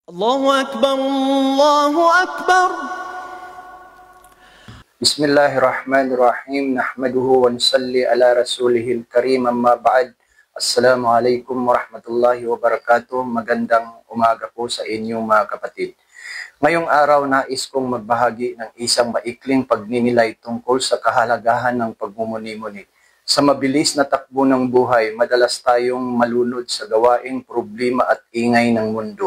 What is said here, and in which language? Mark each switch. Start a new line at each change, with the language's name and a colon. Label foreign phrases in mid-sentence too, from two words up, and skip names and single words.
Arabic: الله أكبر الله أكبر. بسم الله الرحمن الرحيم. نحمده ونصلي على رسوله الكريم أما بعد. السلام عليكم ورحمة الله وبركاته.
Filipino: Magandang umaga po sa inyong mga kapatid. Ngayong araw nais kong magbahagi ng isang maikling pagninilay tungkol sa kahalagahan ng pagmumuni-muni. Sa mabilis na takbo ng buhay, madalas tayong malunod sa gawaing problema at ingay ng mundo.